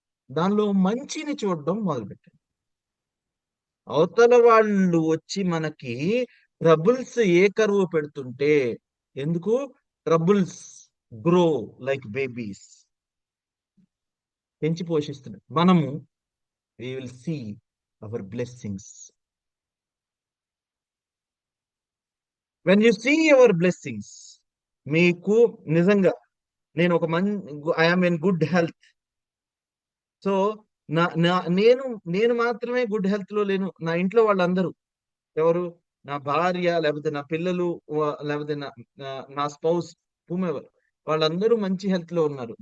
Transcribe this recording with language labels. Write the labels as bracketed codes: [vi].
[te] దానిలో మంచిని చూడడం మొదలుపెట్టండి. అవతల వాళ్ళు వచ్చి మనకి ట్రబుల్స్ ఏ కరువు పెడుతుంటే, ఎందుకు ట్రబుల్స్ [en] grow like babies, [te] పెంచి పోషిస్తున్నాయి. మనము [en] we will see our blessings. When you see your blessings, [te] మీకు నిజంగా, నేను ఒక [en] I am in good health. [te] So నా నా- నేను నేను మాత్రమే గుడ్ హెల్త్ లో లేను, నా ఇంట్లో వాళ్ళందరూ, ఎవరు, నా భార్య, లేకపోతే నా పిల్లలు, లేకపోతే నా స్పౌస్, హూమెవర్, వాళ్ళందరూ మంచి హెల్త్ లో ఉన్నారు.